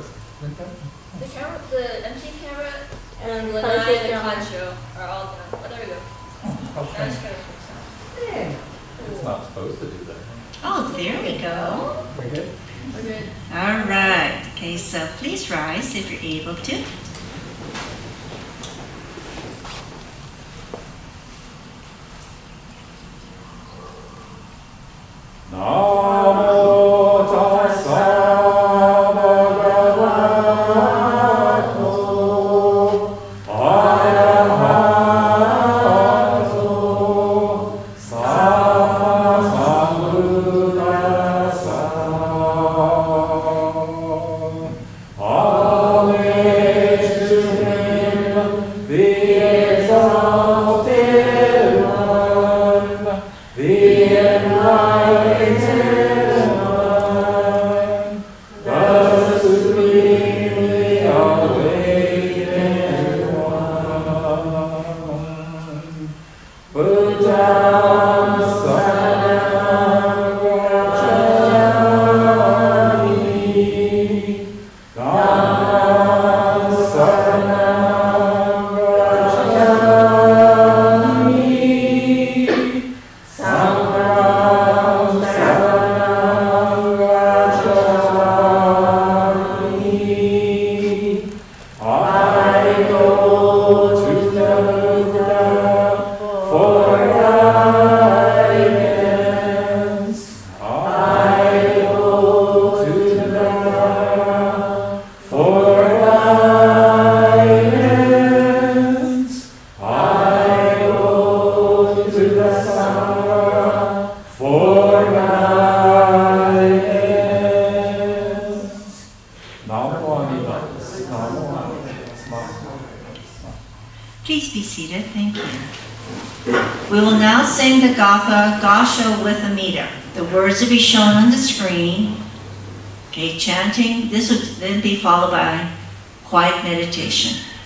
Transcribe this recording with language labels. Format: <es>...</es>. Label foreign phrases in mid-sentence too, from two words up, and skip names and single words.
<en>The camera, the MC camera, and the Concho and the camera. concho are all done. Oh, there we go. How That's strange. kind of fixed now. It's not supposed to do that. Oh, there we go. We're good? We're good. All right. Okay, so please rise if you're able to.</en> <pi>Namo tassa bhagavato arahato sammasambuddhassa.</pi> <en>Homage to him, the exalted one, the enlightened one, the supremely awakened one.</en> <pi>Buddham saranam gacchami, Dhammam saranam gacchami, Sangham saranam gacchami.</pi> <en>I go to the Buddha for guidance. I go to the Buddha for guidance. I go to the Sangha for guidance.</en> <sa>Namo Amitabha. Namo Amitabha.</sa> <en>Please be seated. Thank you. We will now sing the Gatha Gasho with a meter. The words will be shown on the screen. Okay, chanting. This would then be followed by quiet meditation.</en>